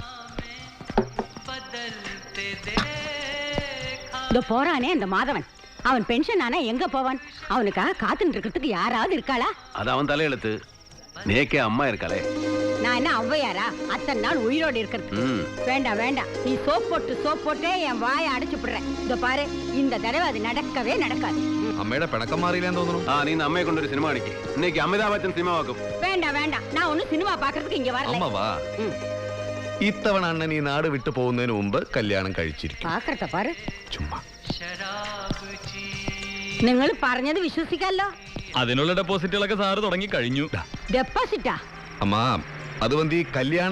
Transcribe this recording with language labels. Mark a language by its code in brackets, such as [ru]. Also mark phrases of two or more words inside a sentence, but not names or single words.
[ta] இதோ போறானே அந்த மாதவன், அவன் பென்ஷன் ஆனா எங்க போவான்? அவனுக்காக காத்துட்டு இருக்கிறதுக்கு யாராவது இருக்காளா? அது அவன் தலையெழுத்து. நேக்கே அம்மா இருக்காளே. நான் என்ன ஔவையாரா அத்தனை நாள் உயிரோடு இருக்கிறது? வேண்டாம் வேண்டாம், நீ சோப் போட்டே என் வாயை அடைச்சு விடுறேன். இதோ பாரு, இந்த தடவை அது நடக்கவே நடக்காது. [ml] അമ്മയുടെ പിണക്കം മാറിയില്ലാന്ന് തോന്നുന്നു. ആ നീ അമ്മയെ കൊണ്ടൊരു സിനിമ കാണിക്ക്. ഇന്നേക്ക് അമിതാഭ് ബച്ചൻ സിനിമ വാക്കും. [ta] வேண்டாம் வேண்டாம், நான் ஒன்னும் சினிமா பாக்குறதுக்கு இங்க வரல. [ml] അമ്മ വാ. ഇത്തവണ അണ്ണൻ ഈ നാട് വിട്ടു പോകുന്നതിന് മുമ്പ് കല്യാണം കഴിച്ചിരിക്കും. [ta] பாக்கறத்த பாரு. [ml] ചുമ്മാ. നിങ്ങൾ പറഞ്ഞത് വിശ്വസിക്കാലോ. അതിനുള്ള ഡെപ്പോസിറ്റുകളൊക്കെ സാറ് തുടങ്ങി കഴിഞ്ഞു. ഡെപ്പോസിറ്റാ? അമ്മ അത് വന്ന് ഈ കല്യാണത്തിലുള്ള ഡെപ്പോസിറ്റ് അല്ലേ,